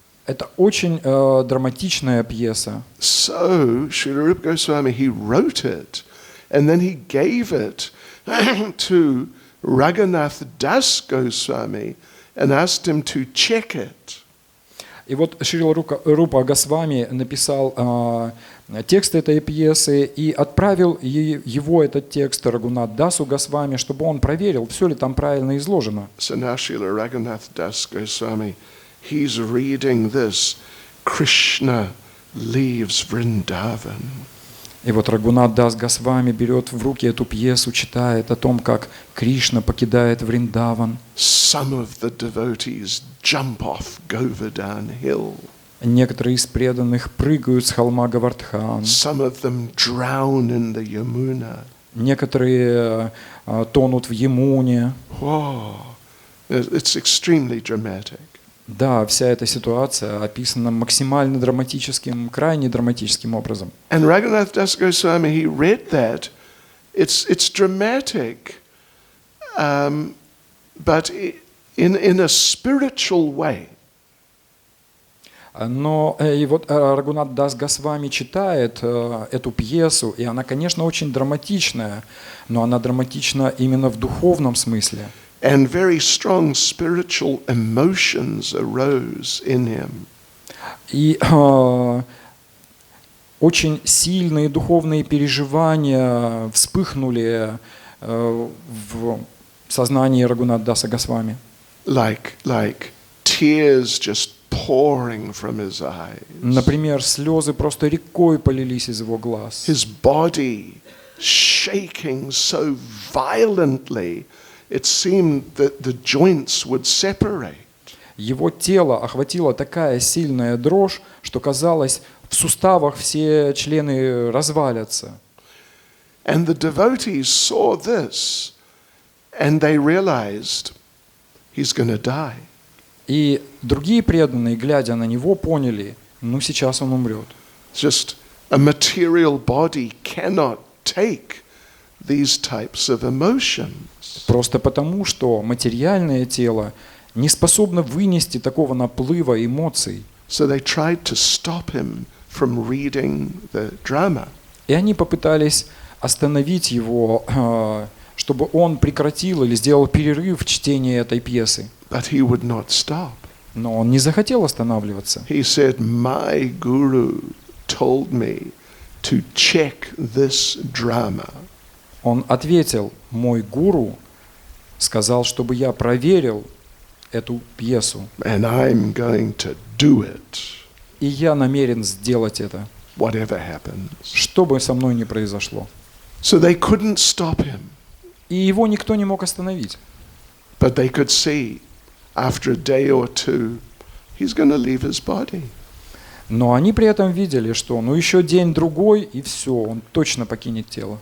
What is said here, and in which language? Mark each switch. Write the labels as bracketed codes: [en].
[ru] Это очень драматичная пьеса. [en] So, Srila Rupa Goswami, he wrote it, and then he gave it to Raghunath Das Goswami and asked him to check it. [ru] И вот Шрила Рупа Госвами написал текст этой пьесы и отправил его, этот текст, Рагунат Дасу Госвами, чтобы он проверил, все ли там правильно изложено. [en] So now Srila Raghunath Das Goswami, he's reading this, Krishna leaves Vrindavan. [ru] И вот Рагунат Дас Госвами берет в руки эту пьесу, читает о том, как Кришна покидает Вриндаван. [en] Some of the devotees jump off Govardhan Hill. [ru] Некоторые из преданных прыгают с холма Гавардхан. [en] Some of them drown in the Yamuna. [ru] Некоторые тонут в Ямуне. [en] Whoa, it's extremely dramatic. [ru] Да, вся эта ситуация описана максимально драматическим, крайне драматическим образом. [en] And Raghunath Das Goswami, he read that. It's dramatic, but in a spiritual way. [ru] Но и вот Рагунат Дас Госвами читает эту пьесу, и она, конечно, очень драматичная, но она драматична именно в духовном смысле. [en] And very strong spiritual emotions arose in him. [ru] И очень сильные духовные переживания вспыхнули в сознании Рагунат Даса Госвами. [en] Like tears just pouring from his eyes. [ru] Например, слезы просто рекой полились из его глаз. [en] His body shaking so violently, it seemed that the joints would separate. [ru] Его тело охватила такая сильная дрожь, что казалось, в суставах все члены развалятся. [en] And the devotees saw this, and they realized he's going to die. [ru] И другие преданные, глядя на него, поняли, ну сейчас он умрет. [en] Just a material body cannot take these types of emotions. [ru] Просто потому, что материальное тело не способно вынести такого наплыва эмоций. [en] So they tried to stop him from reading the drama. [ru] И они попытались остановить его, чтобы он прекратил или сделал перерыв в чтении этой пьесы. [en] But he would not stop. [ru] Но он не захотел останавливаться. [en] He said, "My guru told me to check this drama." [ru] Он ответил, мой гуру сказал, чтобы я проверил эту пьесу. [en] And I'm going to do it, [ru] И я намерен сделать это, [en] whatever happens. [ru] что бы со мной ни произошло. [en] So they couldn't stop him, [ru] И его никто не мог остановить. [en] but they could see after a day or two, he's going to leave his body. [ru] Но они при этом видели, что ну еще день-другой, и все, он точно покинет тело.